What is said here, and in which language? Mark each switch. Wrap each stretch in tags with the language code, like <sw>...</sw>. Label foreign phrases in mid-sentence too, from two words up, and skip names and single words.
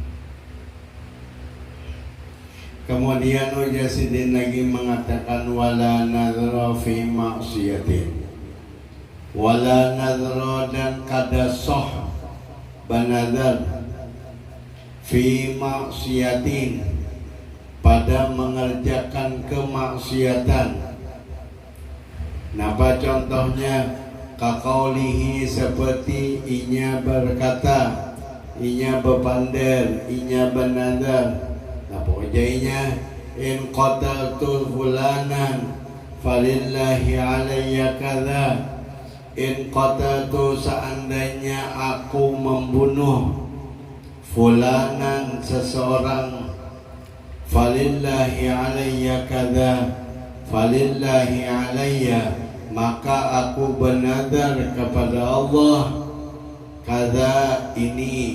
<bjn>Kemudian Mujasidin lagi mengatakan</bjn> <ar>wala nazra fi maksiatin, wala nazra</ar> <bjn>dan kada sah banazar</bjn> <ar>fi maksiatin</ar> <bjn>pada mengerjakan kemaksiatan. Napa contohnya? Kakaulihi seperti inya berkata, inya berpandel, inya bernazar. Napa ujainya?</bjn> <ar>In qataltu fulanan falillahi alayya kadza. In qataltu</ar> <bjn>seandainya aku membunuh fulanan seseorang,</bjn> <ar>falillahi alayya kadza, falillahi alayya,</ar> <bjn>maka aku bernazar kepada Allah kadza ini.</bjn>